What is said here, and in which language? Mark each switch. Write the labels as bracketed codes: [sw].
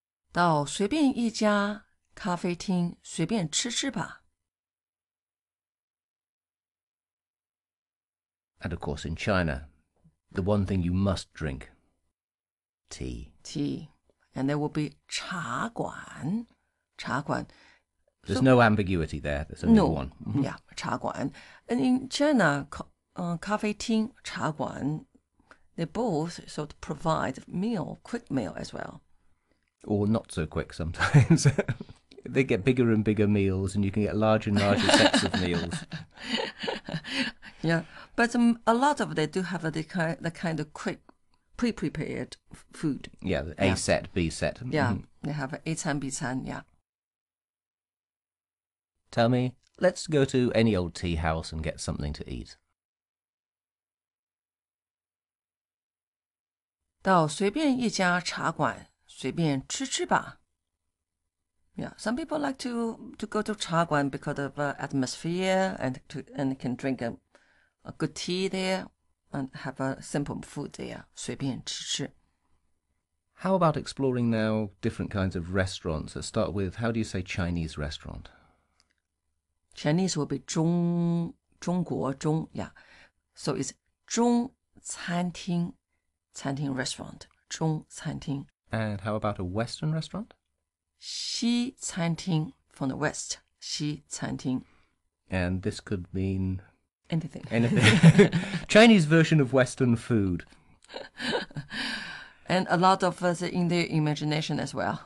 [zh] 到随便一家咖啡厅随便吃吃吧。 [en] And of course, in China, the one thing you must drink, tea. Tea. And there will be 茶馆. [zh] 茶馆. [en] There's no ambiguity there. There's only one. Yeah, 茶馆. And in China, 咖啡厅, 茶馆, they both sort of provide meal, quick meal as well. Or not so quick sometimes. They get bigger and bigger meals, and you can get larger and larger sets of meals. Yeah, but a lot of they do have the kind of quick, pre-prepared food. Yeah, A set, B set. Yeah, they have A 餐 B 餐, yeah. Tell me, let's go to any old tea house and get something to eat. [zh] 到随便一家茶馆随便吃吃吧。 [en] Yeah, some people like to go to 茶馆 because of atmosphere and can drink a good tea there and have a simple food there. [zh] 随便吃吃. [en] How about exploring now different kinds of restaurants? Let's start with, how do you say Chinese restaurant? Chinese will be 中国中, yeah. So it's 中餐厅, 餐厅 restaurant, 中餐厅. And how about a Western restaurant? 西餐厅 from the west, 西餐厅. And this could mean anything. Chinese version of Western food. And a lot of us in their imagination as well.